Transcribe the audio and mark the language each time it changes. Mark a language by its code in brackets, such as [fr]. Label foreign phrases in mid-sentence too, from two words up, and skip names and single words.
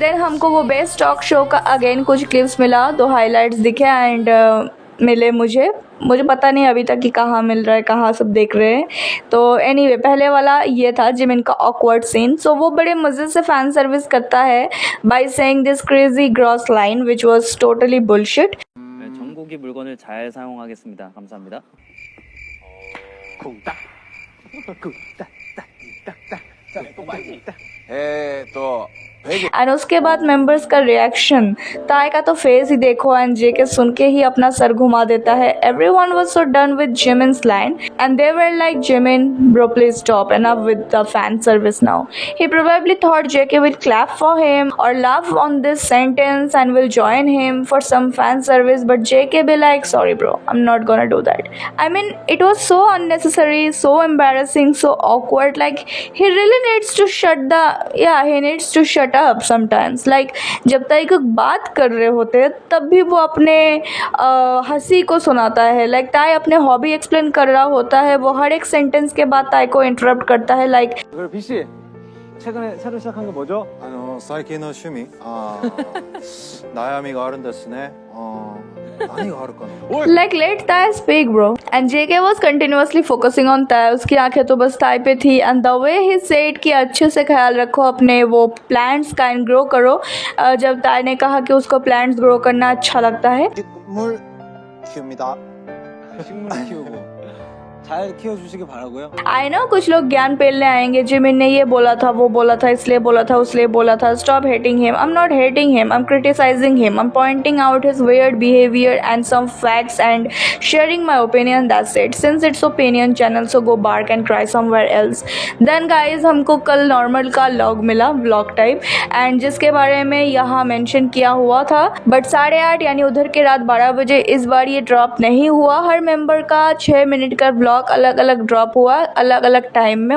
[hi] then हमको वो [en] best talk show [hi] का अगेन कुछ क्लिप्स मिला, 2 हाइलाइट्स दिखे एंड मिले मुझे पता नहीं अभी तक कि कहाँ मिल रहा है, कहाँ सब देख रहे हैं। तो एनीवे पहले वाला ये था जिमिन का [en] awkward scene. [hi] सो वो बड़े मज़े से [en] fan service [hi] करता है [en] by saying this crazy gross line which was totally bullshit. [ko] 전국이 물건을 잘 사용하겠습니다. 감사합니다. 쿵딱 쿵딱 [hi] तो एंड उसके बाद मेंबर्स का रिएक्शन, ताई का तो फेस ही देखो, एंड JK सुन के ही अपना सर घुमा देता है। [en] everyone was so done with Jimin's line and they were like, Jimin bro please stop, enough with the fan service now. he probably thought JK will clap for him or laugh on this sentence and will join him for some fan service, but JK be like, sorry bro, I'm not gonna do that. I mean it was so unnecessary, so embarrassing, so awkward. Like he really needs to he needs to shut up sometimes. [hi] like जब तक बात कर रहे होते तब भी वो अपने हंसी को सुनाता है। like ताई अपने [en] hobby explain [hi] कर रहा होता है, वो हर एक सेंटेंस के बाद ताई को इंटरप्ट करता है। like [ko] BC 최근에 새로 시작한 게 뭐죠? [ja] 最近の趣味悩みがあるんですね。何があるかな。 [en] like let ताई speak bro, and JK was continuously focusing on ताई। [hi] उसकी आंखें तो बस ताई पे थी, [en] and the way he said [hi] कि अच्छे से ख्याल रखो अपने वो प्लांट्स का [en] and grow [hi] करो। जब ताई ने कहा कि उसको [en] plants grow [hi] करना अच्छा लगता है। [ko] 식물 키웁니다. 식물 키우고 잘 키워주시기 바라고요. [en] I know [hi] कुछ लोग ज्ञान पेलने आएंगे, जिमिन ने ये बोला था, वो बोला था, इसलिए बोला था, उसलिए बोला था। [en] stop hating him. I am not hating him, I am criticizing him, I am pointing out his weird behavior and some facts and sharing my opinion, that's it. since it's opinion channel, so go bark and cry somewhere else. then guys [hi] हमको कल नॉर्मल का लॉग मिला, [en] vlog type, [hi] एंड जिसके बारे में यहाँ मेंशन किया हुआ था, बट 8:30 यानी उधर के रात 12 बजे इस बार ये ड्रॉप नहीं हुआ। हर मेंबर का 6 मिनट का [en] blog vlog [hi] अलग अलग ड्रॉप हुआ अलग अलग टाइम में।